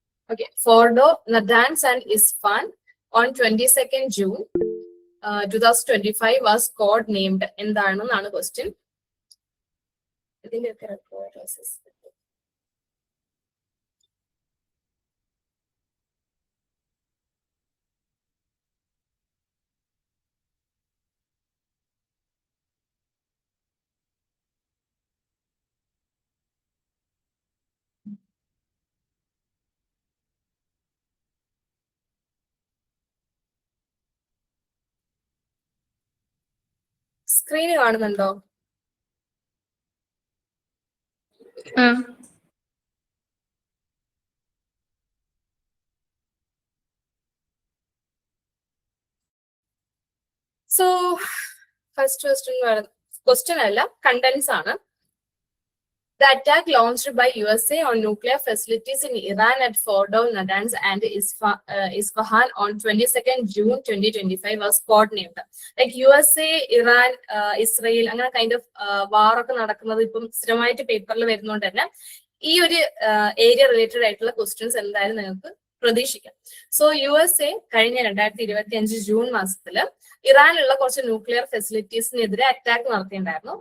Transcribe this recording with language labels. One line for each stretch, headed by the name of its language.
English: Okay, Fordo, Natanz and Isfahan on 22nd June 2025 was code named.
Malayalam: എന്താണ് question? ഇതിന്റെയൊക്കെ record screen കാണുന്നുണ്ടോ? So first question അല്ല, contents ആണ്.
English: The attack launched by USA on nuclear facilities in Iran at Fordo, Natanz and Isfahan on 22nd June 2025 was codenamed. Like USA, Iran, Israel,
Malayalam: അങ്ങനെ kind of വാർ ഒക്കെ നടക്കുന്നത് ഇപ്പം സ്ഥിരമായിട്ട് പേപ്പറിൽ വരുന്നതുകൊണ്ട് തന്നെ ഈ ഒരു ഏരിയ റിലേറ്റഡ് ആയിട്ടുള്ള ക്വസ്റ്റ്യൻസ് എന്തായാലും നിങ്ങൾക്ക് പ്രതീക്ഷിക്കാം. സോ USA കഴിഞ്ഞ 2025 ജൂൺ മാസത്തില് ഇറാനിലുള്ള കുറച്ച് ന്യൂക്ലിയർ ഫെസിലിറ്റീസിനെതിരെ അറ്റാക്ക് നടത്തിയിട്ടുണ്ടായിരുന്നു.